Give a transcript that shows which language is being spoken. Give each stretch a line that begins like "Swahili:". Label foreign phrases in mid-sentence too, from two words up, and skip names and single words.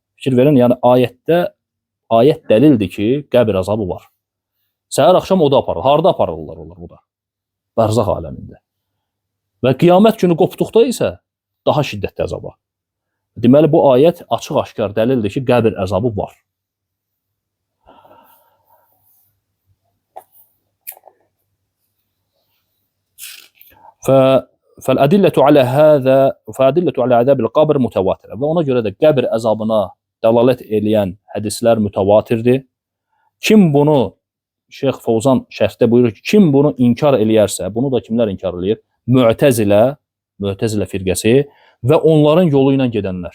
Azerbaijani: Fikir verin, yəni ayət dəlildir ki, qəbir əzabı var. Səhər axşam oda aparır. Harda aparırlar onlar bu da? Bərzəx aləmində. Və qiyamət günü qopduqda isə daha şiddətli əzaba. Deməli, bu ayət açıq-aşkar dəlildir ki, qəbir əzabı var.
Arabic: فَالْأَدِلَّةُ عَلَى هَذَا فَأَدِلَّةُ عَلَى عَذَابِ الْقَبْرِ مُتَوَاتِرَةٌ.
Azerbaijani: Və ona görə də qəbir əzabına dəlalət eləyən hədislər mütəvatirdir. Kim bunu, Şeyx Fovzan şərhdə buyurur ki, kim bunu inkar eləyərsə, bunu da kimlər inkar eləyir? Mü'təzilə firqəsi və onların yolu ilə gedənlər.